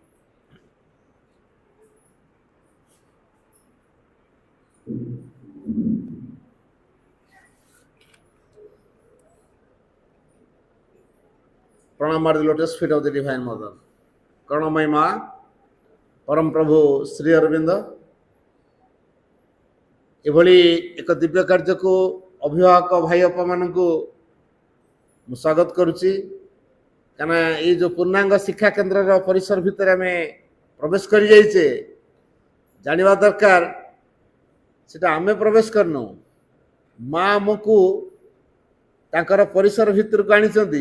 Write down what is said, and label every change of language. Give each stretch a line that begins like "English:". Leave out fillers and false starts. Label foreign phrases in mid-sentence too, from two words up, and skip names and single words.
English: Pranam are the lotus feet of the Divine Mother.
Odia: Karunamai Ma, Param Prabhu Sri Aurobindo, ଏଭଳି ଏକ ଦିବ୍ୟ କାର୍ଯ୍ୟକୁ ଅଭିଭାବକ ଭାଇ ବାପାମାନଙ୍କୁ ମୁଁ ସ୍ୱାଗତ କରୁଛି। କାରଣ ଏଇ ଯେଉଁ ପୂର୍ଣ୍ଣାଙ୍ଗ ଶିକ୍ଷା କେନ୍ଦ୍ରର ପରିସର ଭିତରେ ଆମେ ପ୍ରବେଶ କରିଯାଇଛେ, ଜାଣିବା ଦରକାର ସେଟା ଆମେ ପ୍ରବେଶ କରିନୁ, ମା ଆମକୁ ତାଙ୍କର ପରିସର ଭିତରକୁ ଆଣିଛନ୍ତି।